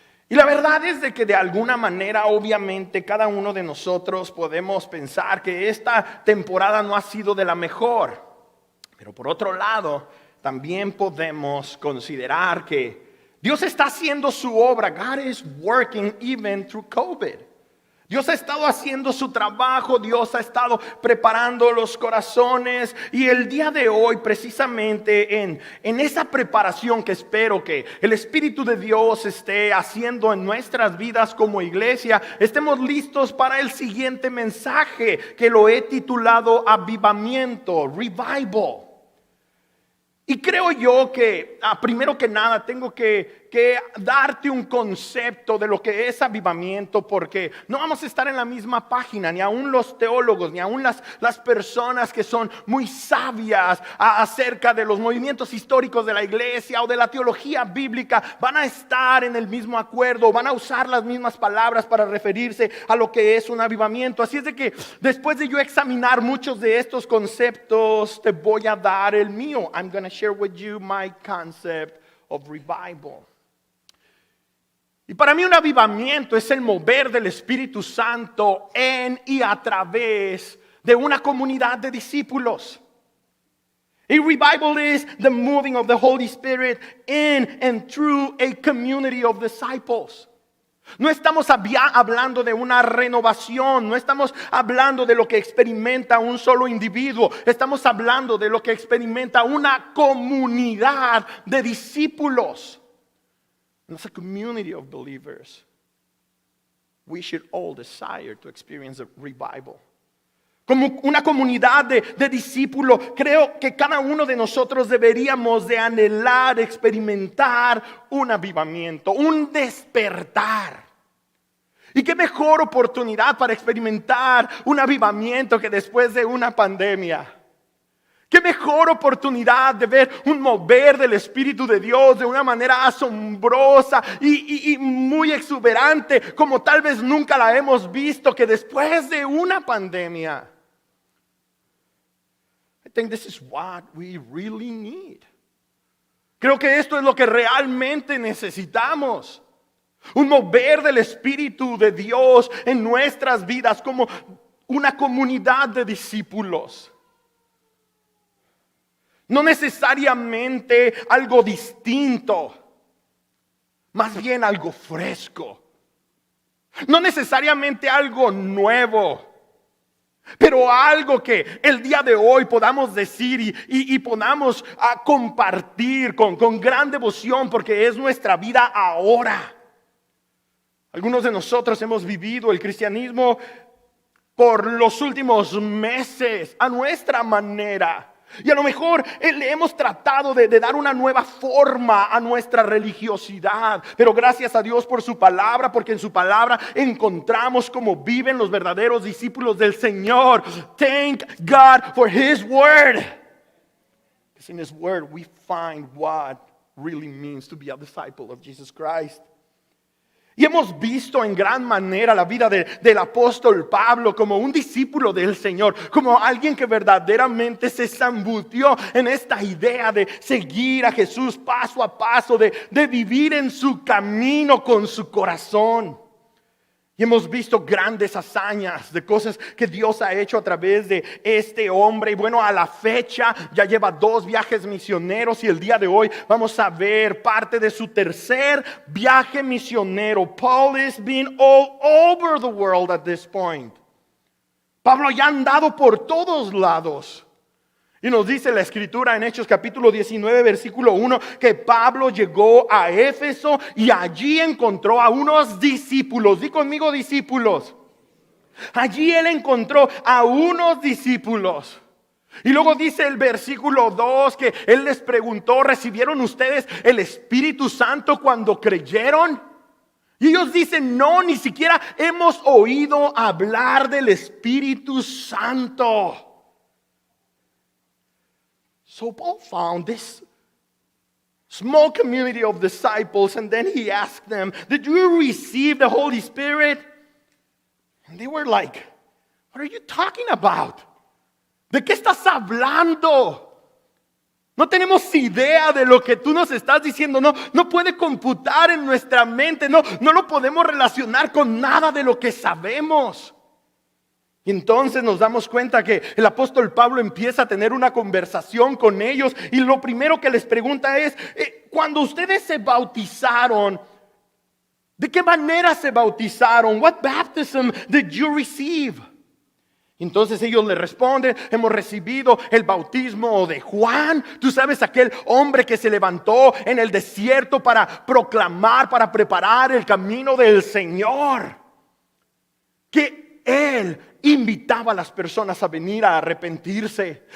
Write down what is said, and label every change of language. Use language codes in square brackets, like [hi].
[es] Y la verdad es de que de alguna manera, obviamente, cada uno de nosotros podemos pensar que esta temporada no ha sido de la mejor. Pero por otro lado, también podemos considerar que Dios está haciendo su obra. [en] God is working even through COVID. [es] Dios ha estado haciendo su trabajo, Dios ha estado preparando los corazones. Y el día de hoy, precisamente en esa preparación que espero que el Espíritu de Dios esté haciendo en nuestras vidas como iglesia, estemos listos para el siguiente mensaje que lo he titulado Avivamiento, Revival. Y creo yo que, primero que nada, tengo que darte un concepto de lo que es avivamiento, porque no vamos a estar en la misma página, ni aún los teólogos, ni aún las personas que son muy sabias acerca de los movimientos históricos de la iglesia o de la teología bíblica, van a estar en el mismo acuerdo, van a usar las mismas palabras para referirse a lo que es un avivamiento. Así es de que después de yo examinar muchos de estos conceptos, te voy a dar el mío. [en] I'm going to share with you my concept of revival. [es] Y para mí un avivamiento es el mover del Espíritu Santo en y a través de una comunidad de discípulos. [en] A revival is the moving of the Holy Spirit in and through a community of disciples. [es] No estamos hablando de una renovación, no estamos hablando de lo que experimenta un solo individuo, estamos hablando de lo que experimenta una comunidad de discípulos. [en] And as a community of believers, we should all desire to experience a revival. [es] Como una comunidad de discípulos, creo que cada uno de nosotros deberíamos de anhelar, experimentar un avivamiento, un despertar. Y qué mejor oportunidad para experimentar un avivamiento que después de una pandemia. Qué mejor oportunidad de ver un mover del Espíritu de Dios de una manera asombrosa y muy exuberante, como tal vez nunca la hemos visto, que después de una pandemia. [en] I think this is what we really need. [es] Creo que esto es lo que realmente necesitamos. Un mover del Espíritu de Dios en nuestras vidas como una comunidad de discípulos. No necesariamente algo distinto, más bien algo fresco. No necesariamente algo nuevo, pero algo que el día de hoy podamos decir y podamos compartir con gran devoción, porque es nuestra vida ahora. Algunos de nosotros hemos vivido el cristianismo por los últimos meses a nuestra manera. Y a lo mejor le hemos tratado de dar una nueva forma a nuestra religiosidad. Pero gracias a Dios por su palabra, porque en su palabra encontramos cómo viven los verdaderos discípulos del Señor. [en] Thank God for His Word. Because in His Word we find what really means to be a disciple of Jesus Christ. [es] Y hemos visto en gran manera la vida del apóstol Pablo como un discípulo del Señor, como alguien que verdaderamente se zambutió en esta idea de seguir a Jesús paso a paso, de vivir en su camino con su corazón. Y hemos visto grandes hazañas de cosas que Dios ha hecho a través de este hombre. Y bueno, a la fecha ya lleva 2 viajes misioneros y el día de hoy vamos a ver parte de su tercer viaje misionero. [en] Paul has been all over the world at this point. [es] Pablo ya ha andado por todos lados. Y nos dice la escritura en Hechos capítulo 19 versículo 1 que Pablo llegó a Éfeso y allí encontró a unos discípulos. Di conmigo discípulos. Allí él encontró a unos discípulos. Y luego dice el versículo 2 que él les preguntó, ¿recibieron ustedes el Espíritu Santo cuando creyeron? Y ellos dicen, no, ni siquiera hemos oído hablar del Espíritu Santo. [en] So Paul found this small community of disciples and then he asked them, did you receive the Holy Spirit? And they were like, what are you talking about? [es] ¿De qué estás hablando? No tenemos idea de lo que tú nos estás diciendo. No puede computar en nuestra mente. No lo podemos relacionar con nada de lo que sabemos. Y entonces nos damos cuenta que el apóstol Pablo empieza a tener una conversación con ellos y lo primero que les pregunta es, cuando ustedes se bautizaron, ¿de qué manera se bautizaron? [en] What baptism did you receive? [es] Entonces ellos le responden, hemos recibido el bautismo de Juan. Tú sabes, aquel hombre que se levantó en el desierto para proclamar, para preparar el camino del Señor. Que él invitaba a las personas a venir a arrepentirse.